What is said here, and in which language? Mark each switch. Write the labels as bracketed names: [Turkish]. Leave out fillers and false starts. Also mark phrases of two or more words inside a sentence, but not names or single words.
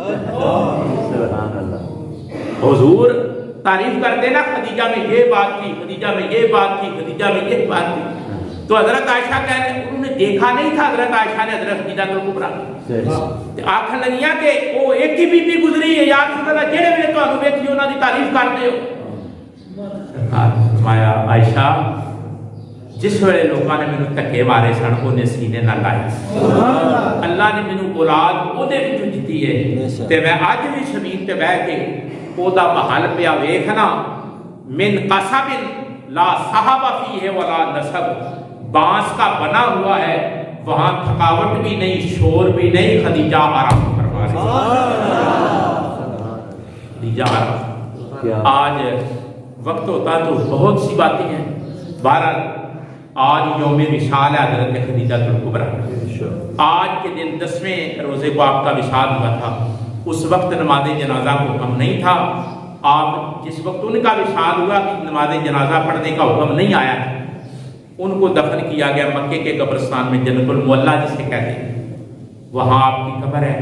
[Urdu] حضور تعریف کرتے نا خدیجہ میں یہ بات تھی، خدیجہ میں یہ بات تھی، خدیجہ میں یہ بات تھی، تو حضرت عائشہ کہنے انہوں نے دیکھا نہیں تھا حضرت عائشہ نے حضرت خدیجہ کبریٰ [Punjabi] آخر لگیاں کہ وہ ایک ہی بی بی گزری ہے، یا رسول اللہ جہڑے ویلے تانوں ویکھی انہاں دی تعریف کردے ہو۔ فرمایا عائشہ جس ویلے لوگاں نے مینوں دھکے مارے سن اونے سینے نہ لائے، اللہ نے مینوں اولاد اودے وچوں دتی ہے تے میں اج بھی زمین تے بیٹھ کے اودا محل پیا ویکھنا، [Arabic] من قصب لا صحب فیہ ولا نصب، [Urdu] بانس کا بنا ہوا ہے، وہاں تھکاوٹ بھی نہیں، شور بھی نہیں، خدیجہ آرام فرما رہی ہے، خدیجہ آرام۔ آج وقت ہوتا تو بہت سی باتیں ہیں، بہرحال آج یوم وصال ہے حضرت خدیجہ کبریٰ، آج کے دن 10ویں روزے کو آپ کا وصال ہوا تھا، اس وقت نماز جنازہ کو حکم نہیں تھا، آپ جس وقت ان کا وصال ہوا نماز جنازہ پڑھنے کا حکم نہیں آیا تھا، ان کو دفن کیا گیا مکے کے قبرستان میں، جنت المعلیٰ جسے کہتے ہیں، وہاں آپ کی قبر ہے۔